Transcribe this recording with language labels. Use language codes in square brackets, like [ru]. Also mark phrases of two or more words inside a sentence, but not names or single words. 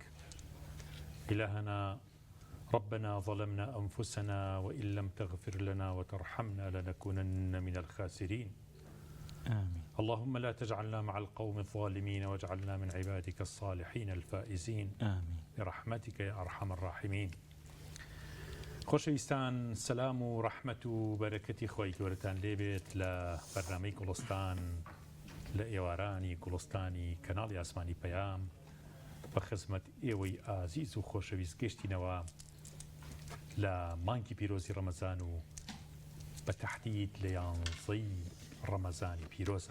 [ar] إلهنا ربنا ظلمنا أنفسنا وإن لم تغفر لنا وترحمنا لنكونن من الخاسرين. آمين. اللهم لا تجعلنا مع القوم الظالمين واجعلنا من عبادك الصالحين الفائزين. آمين برحمتك يا أرحم الراحمين. [ckb] خۆشەویستان، سەلام و ڕەحمەت و بەرەکەتی خۆی گەورەتان لێبێت لە بەرنامەی گوڵستان لە ئێوارانی گوڵستانی کەناڵی ئاسمانی پەیام بە خزمەت ئێوەی ئازیز و خۆشەویست گەشتینەوە لە مانگی پیرۆزی ڕەمەزان و بە تەحدید لە 11ی ڕەمەزانی پیرۆزە.